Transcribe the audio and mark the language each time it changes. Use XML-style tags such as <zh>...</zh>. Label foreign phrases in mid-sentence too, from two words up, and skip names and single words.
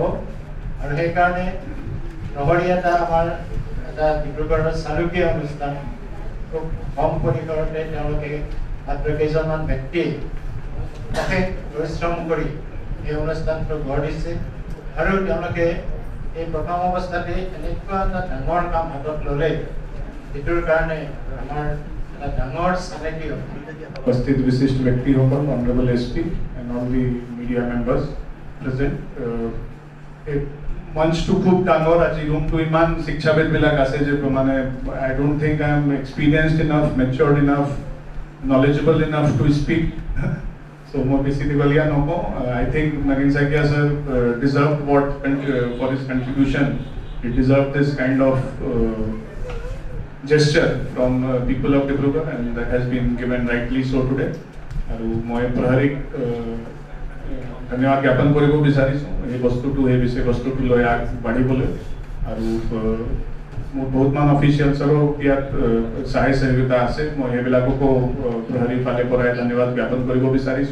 <as>আৰু সেইকাৰণে প্ৰহৰী এটা আমাৰ এটা ডিব্ৰুগড়ৰ চালুকীয়া অনুষ্ঠান, খুব কম পৰিসৰতে তেওঁলোকে মাত্ৰ কেইজনমান ব্যক্তিয়ে অশেষ পৰিশ্ৰম কৰি এই অনুষ্ঠানটো গঢ় দিছে। আৰু তেওঁলোকে এই প্ৰথম অৱস্থাতে এনেকুৱা এটা ডাঙৰ কাম হাতত ল'লে, যিটোৰ কাৰণে আমাৰ এটা ডাঙৰ চানেকি হ'ব।</as> <hi>उपस्थित विशिष्ट व्यक्ति होकर</hi> <en>honourable SP and all the media members present</en> <as>মঞ্চটো খুব ডাঙৰ। আজি ৰুমটো ইমান শিক্ষাবিদবিলাক আছে যে মানে</as> <en>I don't think I am experienced enough, matured enough, knowledgeable enough to speak. So more</en> <as>বেছি দীঘলীয়া নকওঁ।</as> <en>I think Nagin Saikia sir deserved what for his contribution. He deserved this kind of gesture from people of Dibrugarh, and that has been given rightly so today.</en> <as>আৰু মই প্ৰহৰীক ধন্যবাদ জ্ঞাপন কৰিব বিচাৰিছোঁ এই বস্তুটো, এই বিষয়বস্তুটো লৈ আগবাঢ়িবলৈ। আৰু মোৰ বহুতমান অফিচিয়েলছৰো ইয়াত সহায় সহযোগিতা আছে, মই সেইবিলাককো প্ৰহৰীৰ ফালে পৰাই ধন্যবাদ জ্ঞাপন কৰিব বিচাৰিছোঁ।</as>